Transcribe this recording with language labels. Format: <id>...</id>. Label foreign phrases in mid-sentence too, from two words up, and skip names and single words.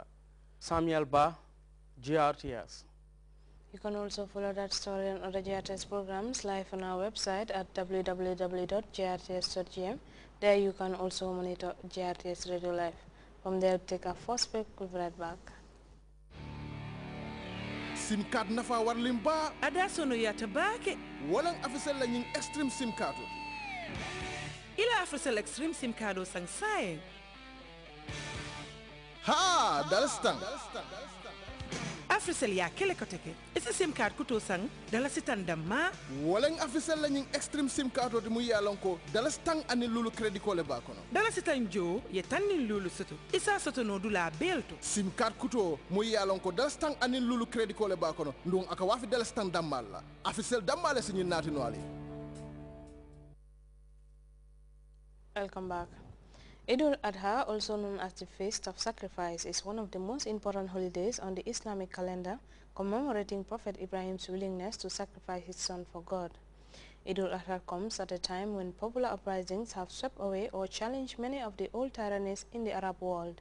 <en>Samuel Ba, GRTS. You can also follow that story and other GRTS programs live on our website at www.grts.gm. There you can also monitor GRTS Radio Live. From there, take our first break. We'll be right back. SIM card</en> <man>nafa warlim ba ada sono yata baake walang afisel la ñing</man> <en>extreme SIM card</en> <man>ila afisel</man> <en>extreme SIM card</en> <man>sang sae ha dalstan afisel ya kele koteke ese</man> <en>SIM card</en> <man>kuto sang dala sitandam ma walang afisel la ñing</man> <en>extreme SIM card</en> <man>de mu yalanko dalstan ani lulu credit ko le ba kono dala sitanjo ye tanni lulu soto isa soto no dula belto</man> <en>SIM card</en> <man>kuto mu yalanko dalstan ani lulu credit ko le ba kono ndon aka wafi dalstan damal la afisel damal la sinyi nati no ali.</man> <en>Welcome back. Eid al-Adha, also known as the Feast of Sacrifice, is one of the most important holidays on the Islamic calendar, commemorating Prophet Ibrahim's willingness to sacrifice his son for God. Eid al-Adha comes at a time when popular uprisings have swept away or challenged many of the old tyrannies in the Arab world.</en>